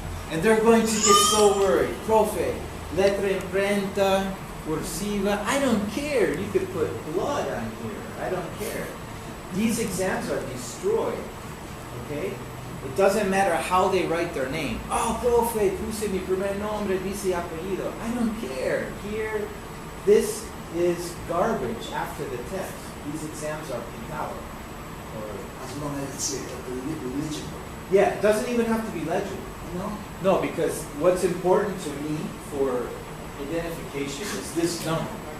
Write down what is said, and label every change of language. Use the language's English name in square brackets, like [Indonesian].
[English] And they're going to get so worried. [Spanish] Profe, letra imprenta, cursiva, [English] I don't care. You could put blood on here. I don't care. These exams are destroyed. Okay? It doesn't matter how they write their name. [Spanish] Oh, profe, puse mi primer nombre, dice apellido. [English] I don't care. Here, this is garbage after the test. These exams are pintado. As long as it's legible. Yeah, it doesn't even have to be legible. No? No, because what's important to me for identification is this number.